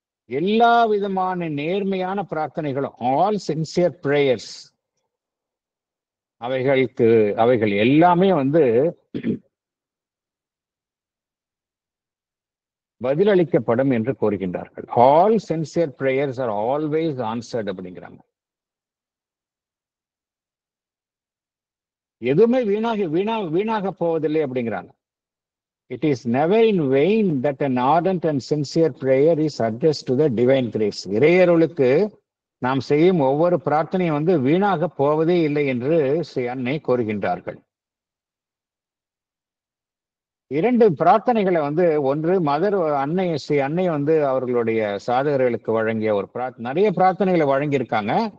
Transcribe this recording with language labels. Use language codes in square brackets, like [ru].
[ta] எல்லா விதமான நேர்மையான பிரார்த்தனைகளும், [en] all sincere prayers, [ta] அவைகள் எல்லாமே பதிலளிக்கப்படும் என்று கோருகின்றார்கள். [en] all sincere prayers are always answered [ta] அப்படிங்கிறாங்க. எதுவுமே வீணாக போவதில்லை அப்படிங்கிறாங்க. [en] It is never in vain that an ardent and sincere prayer is addressed to the divine grace. [ta] இறையருளுக்கு நாம் செய்யும் ஒவ்வொரு பிரார்த்தனையும் வீணாக போவதே இல்லை என்று ஸ்ரீ அன்னை கோருகின்றார்கள். 2 பிரார்த்தனைகளை ஒன்று மதர் அன்னை, ஸ்ரீ அன்னை அவர்களுடைய சாதகர்களுக்கு வழங்கிய ஒரு நிறைய பிரார்த்தனைகளை வழங்கியிருக்காங்க.